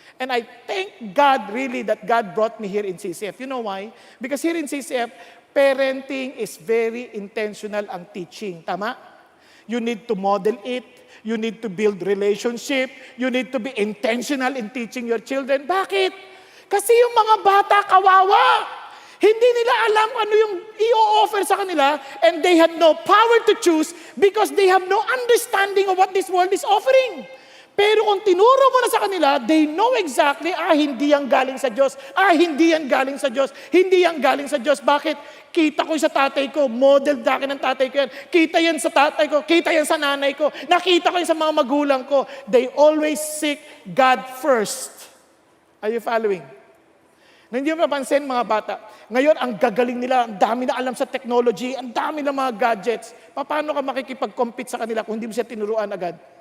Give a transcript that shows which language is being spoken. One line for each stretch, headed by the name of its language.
English: And I thank God really that God brought me here in CCF. You know why? Because here in CCF, parenting is very intentional ang teaching. Tama? You need to model it. You need to build relationship. You need to be intentional in teaching your children.
Filipino: Bakit? Kasi yung mga bata, kawawa. Hindi nila alam ano yung i-offer sa kanila,
English: and they had no power to choose because they have no understanding of what this world is offering.
Filipino: Pero kung tinuro mo na sa kanila,
English: they know exactly,
Filipino: hindi yan galing sa Diyos. Hindi yan galing sa Diyos. Hindi yan galing sa Diyos. Bakit? Kita ko sa tatay ko, model sa akin ng tatay ko yan. Kita yan sa tatay ko, kita yan sa nanay ko. Nakita ko yan sa mga magulang ko.
English: They always seek God first. Are you following?
Filipino: Hindi mo napansin mga bata, ngayon ang gagaling nila, ang dami na alam sa technology, ang dami na mga gadgets. Paano ka makikipag-compete sa kanila kung hindi mo siya tinuruan agad?